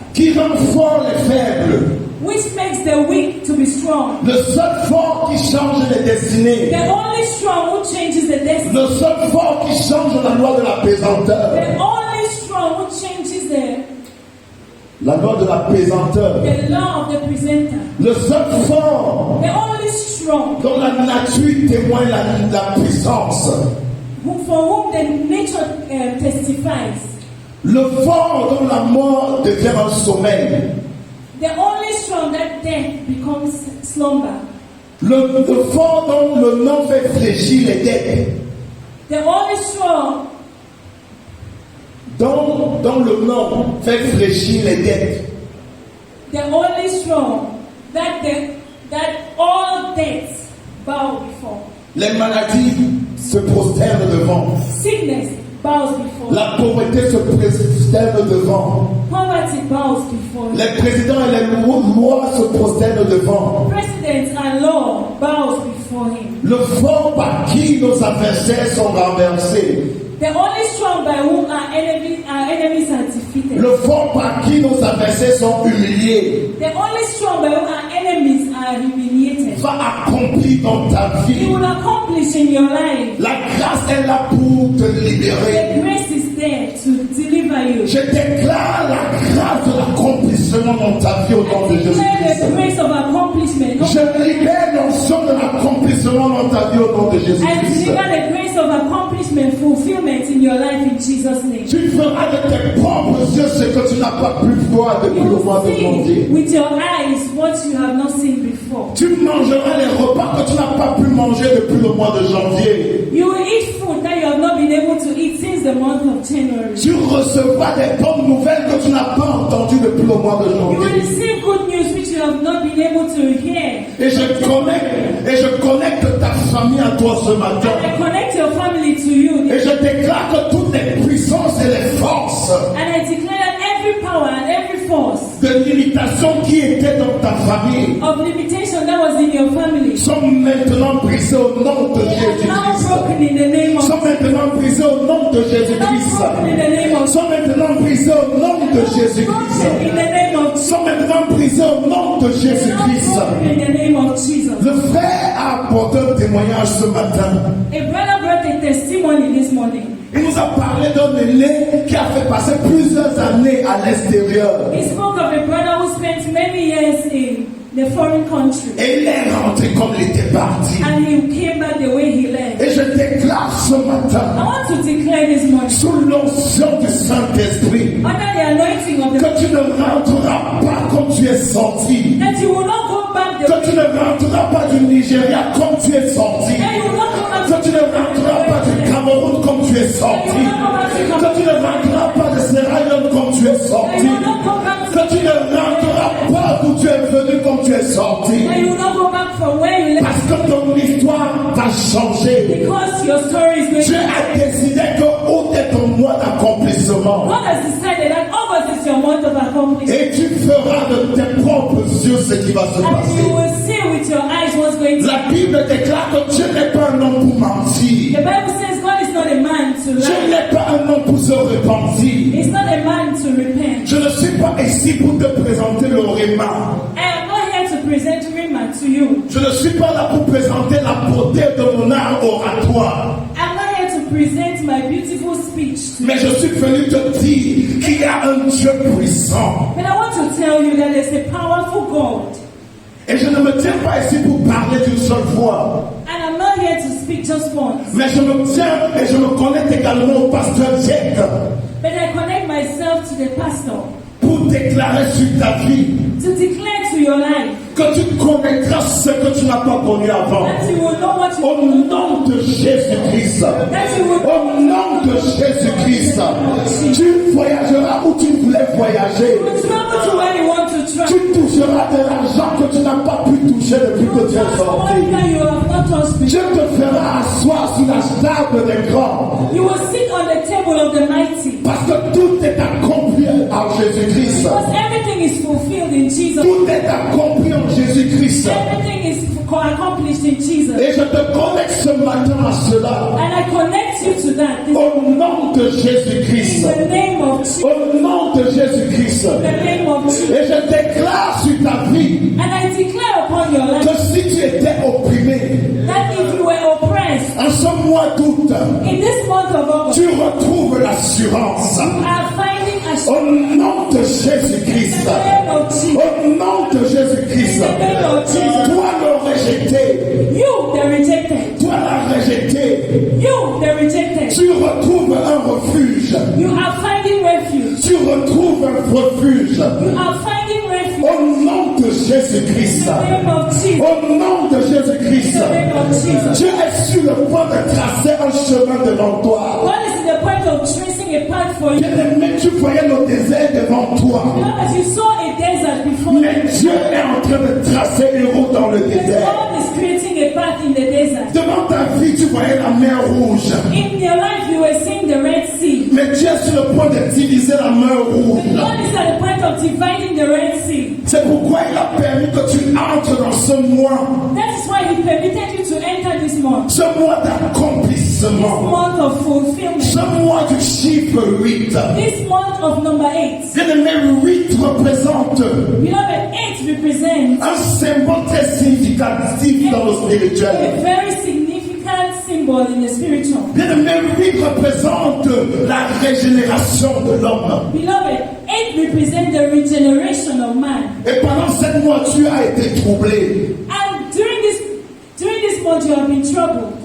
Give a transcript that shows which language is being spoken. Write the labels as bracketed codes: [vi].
[fr] qui rend fort les faibles, [en] which makes the weak to be strong, [fr] le seul fort qui change les destinées, [en] the only strong who changes the destiny, [fr] le seul fort qui change la loi de la pesanteur, [en] the only strong who changes [fr] la loi de la pesanteur, [en] the law of the presenter, [fr] le seul fort [en] the only strong [fr] dont la nature témoigne la puissance, [en] for whom the nature testifies, [fr] le fort dont la mort devient un sommeil, [en] the only strong that death becomes slumber, [fr] le fort dont le nom fait fléchir les dettes, [en] the only strong [fr] dont le nom fait fléchir les dettes, [en] the only strong that all deaths bow before, [fr] les maladies se prosternent devant, [en] sickness bows before, [fr] la pauvreté se prosterne devant, [en] poverty bows before, [fr] les présidents et les lois se prosternent devant. [en] presidents and law bows before him. [fr] Le fort par qui nos adversaires sont renversés, [en] The only strong by whom our enemies are defeated. [fr] le fort par qui nos adversaires sont humiliés, [en] The only strong by whom our enemies are humiliated. [fr] va accomplir dans ta [en] He [fr] vie. [en] will accomplish in your life. [fr] La grâce est là pour te libérer. [en] The grace is there to deliver you. [fr] Je déclare la grâce de l'accomplissement dans ta vie au nom de [en] Declare the [fr] Jésus-Christ. [en] grace of accomplissement. [fr] Je libère l'onction de l'accomplissement dans ta vie au nom de [en] I [fr] Jésus-Christ. [en] deliver the grace of accomplishment, fulfillment in your life in Jesus' name. [fr] Tu feras de tes propres yeux ce que tu n'as pas pu voir depuis [en] You [fr] le mois [en] will [fr] de [en] see [fr] janvier. [en] with your eyes what you have not seen before. [fr] Tu mangeras les repas que tu n'as pas pu manger depuis le mois de janvier. [en] You will eat food that you have not been able to eat since the month of January. [fr] Tu recevras des bonnes nouvelles que tu n'as pas entendues depuis le mois de [en] You will [fr] janvier. [en] receive good news which you have not been able to hear. [fr] Et je connecte ta famille à toi ce matin. [en] And I connect your family to you. [fr] Et je déclare que toutes les puissances et les forces [en] And I declare that every power and every force [fr] de limitation qui étaient dans ta famille [en] of limitation that was in your family [fr] sont maintenant brisées au nom de [en] they are now [fr] Jésus-Christ. [en] broken in the name of [fr] Sont maintenant brisées au nom de [en] now [fr] Jésus-Christ. [en] broken in the name of [fr] Sont maintenant brisées au nom de [en] broken [fr] Jésus-Christ. [en] in the name of [fr] Sont maintenant brisées au nom de Jésus-Christ. [en] broken in the name of Jesus. [fr] Le frère a apporté un témoignage ce matin. [en] A brother brought a testimony this morning. [fr] Il nous a parlé d'un aîné qui a fait passer plusieurs années à l'extérieur. [en] He spoke of a brother who spent many years in the foreign country [fr] Et il est rentré comme il était parti. [en] and he came back the way he left. [fr] Et je déclare ce [en] I [fr] matin, [en] want to declare this morning [fr] sous l'onction du Saint-Esprit, [en] under the anointing of the [fr] que tu ne rentreras pas comme tu es sorti, [en] that you will not go back the [fr] que tu ne rentreras pas du Nigeria comme tu es sorti, [en] and you will not go back [fr] que tu ne rentreras pas du Cameroun comme tu es sorti, que tu ne rentreras pas de Sierra Leone comme tu es [en] and [fr] sorti, [en] you will not go back [fr] que tu ne rentreras pas d'où tu es venu comme tu es sorti, [en] and you will not go back from where you left [fr] parce que ton histoire va changer. [en] because your story is going [fr] Dieu [en] to [fr] a décidé que août est ton mois d'accomplissement. [en] God has decided that August is your month of accomplishment. [fr] Et tu feras de tes propres yeux ce qui va se [en] And you [fr] passer. [en] will see with your eyes what's going to [fr] La Bible déclare que Dieu n'est pas un homme pour mentir. [en] The Bible says God is not a man to [fr] Dieu [en] lie. [fr] n'est pas un homme pour se repentir. [en] He's not a man to repent. [fr] Je ne suis pas ici pour te présenter le Réma. [en] I am not here to present Rima to you. [fr] Je ne suis pas là pour présenter la beauté de mon art oratoire. [en] I'm not here to present my beautiful speech to you. [fr] Mais je suis venu te dire qu'il y a un Dieu puissant. [en] But I want to tell you that there's a powerful God. [fr] Et je ne me tiens pas ici pour parler d'une seule fois. [en] And I'm not here to speak just once. [fr] Mais je me tiens et je me connecte également au pasteur Jack [en] But I connect myself to the pastor [fr] pour déclarer sur ta vie [en] to declare to your life [fr] que tu connaîtras ce que tu n'as pas connu avant. [en] that you will know what you [fr] Au nom de Jésus-Christ. [en] that you will [fr] Au nom de Jésus-Christ. Tu voyageras où tu voulais voyager. [en] You will travel to where you want to [fr] Tu [en] travel. [fr] toucheras de l'argent que tu n'as pas pu toucher depuis que tu es sorti. [en] Money that you have not touched before. [fr] Dieu te fera asseoir sur la table des grands. [en] You will sit on the table of the mighty. [fr] Parce que tout est accompli en Jésus-Christ. [en] Because everything is fulfilled in Jesus. [fr] Tout est accompli en Jésus-Christ. [en] Everything is accomplished in Jesus. [fr] Et je te connecte ce matin à cela. [en] And I connect you to that. [fr] Au nom de [en] In [fr] Jésus-Christ. [en] the name of Jesus. [fr] Au nom de Jésus-Christ. [en] In the name of Jesus. [fr] Et je déclare sur ta vie [en] And I declare upon your life [fr] que si tu étais opprimé [en] that if you were oppressed [fr] en ce mois d'août, [en] in this month of August, [fr] tu retrouves l'assurance. [en] you are finding assurance [fr] Au nom de [en] in [fr] Jésus-Christ. [en] the name of Jesus. [fr] Au nom de Jésus-Christ. [en] In the name of Jesus. [fr] Toi le rejeté. [en] You, the rejected. [fr] Toi la rejetée. [en] You, the rejected. [fr] Tu retrouves un refuge. [en] You are finding refuge. [fr] Tu retrouves un refuge. [en] You are finding refuge [fr] Au nom de Jésus-Christ. [en] in the name of Jesus. [fr] Au nom de [en] In [fr] Jésus-Christ. [en] the name of Jesus. [fr] Tu es sur le point de tracer un chemin devant toi. [en] God is in the point of tracing a path for you. [fr] Bien-aimé, tu voyais le désert devant toi. [en] As you saw a desert before, [fr] Mais Dieu est en train de tracer une route dans le [en] but [fr] désert. [en] God is creating a path in the desert. [fr] Devant ta vie, tu voyais la mer rouge. [en] In your life, you were seeing the Red Sea. [fr] Mais Dieu est sur le point de diviser la mer rouge. [en] God is at the point of dividing the Red Sea. [fr] C'est pourquoi il a permis que tu entres dans ce mois. [en] That is why He permitted you to enter this month. [fr] Ce mois d'accomplissement. [en] Month of fulfillment. [fr] Ce mois du chiffre 8. [en] This month of number 8. [fr] Bien-aimé, 8 représente [en] Beloved, 8 represents [fr] un symbole très significatif dans le [en] a [fr] spirituel. [en] very significant symbol in the spiritual. [fr] Bien-aimé, 8 représente la régénération de l'homme. [en] Beloved, 8 represents the regeneration of man. [fr] Et pendant 7 mois, tu as été troublé. [en] And during this month, you have been troubled.